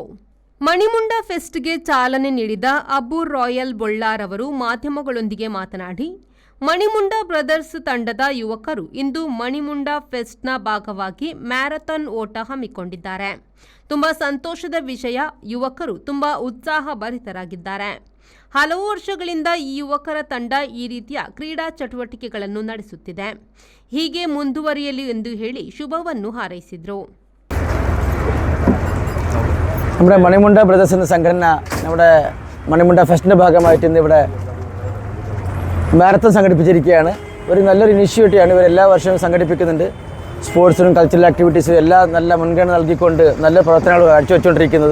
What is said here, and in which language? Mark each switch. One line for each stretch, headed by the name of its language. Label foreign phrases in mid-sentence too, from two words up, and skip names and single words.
Kannada: ಮಣಿಮುಂಡ ಫೆಸ್ಟ್ಗೆ ಚಾಲನೆ ನೀಡಿದ ಅಬು ರಾಯಲ್ ಬೊಳ್ಳಾರ್ ಅವರು ಮಾಧ್ಯಮಗಳೊಂದಿಗೆ ಮಾತನಾಡಿ, ಮಣಿಮುಂಡ ಬ್ರದರ್ಸ್ ತಂಡದ ಯುವಕರು ಇಂದು ಮಣಿಮುಂಡ ಫೆಸ್ಟ್ನ ಭಾಗವಾಗಿ ಮ್ಯಾರಥಾನ್ ಓಟ ಹಮ್ಮಿಕೊಂಡಿದ್ದಾರೆ. ತುಂಬಾ ಸಂತೋಷದ ವಿಷಯ, ಯುವಕರು ತುಂಬಾ ಉತ್ಸಾಹಭರಿತರಾಗಿದ್ದಾರೆ. ಹಲವು ವರ್ಷಗಳಿಂದ ಈ ಯುವಕರ ತಂಡ ಈ ರೀತಿಯ ಕ್ರೀಡಾ ಚಟುವಟಿಕೆಗಳನ್ನು ನಡೆಸುತ್ತಿದೆ. ಹೀಗೆ ಮುಂದುವರಿಯಲಿ ಎಂದು ಹೇಳಿ ശുഭವನ್ನು ಹಾರೈಸಿದರು.
Malayalam: നമ്മുടെ മണിമുണ്ട ബ്രദേഴ്സ് എന്ന സംഘടന നമ്മുടെ മണിമുണ്ട ഫെസ്റ്റിൻ്റെ ഭാഗമായിട്ട് ഇന്ന് ഇവിടെ മാരത്തൺ സംഘടിപ്പിച്ചിരിക്കുകയാണ്. ഒരു നല്ലൊരു ഇനിഷ്യേറ്റീവാണ് ഇവർ എല്ലാ വർഷവും സംഘടിപ്പിക്കുന്നുണ്ട്. സ്പോർട്സിനും
English: cultural activities
Malayalam: എല്ലാം നല്ല മുൻഗണന നൽകിക്കൊണ്ട് നല്ല പ്രവർത്തനങ്ങൾ കാഴ്ചവെച്ചുകൊണ്ടിരിക്കുന്നത്.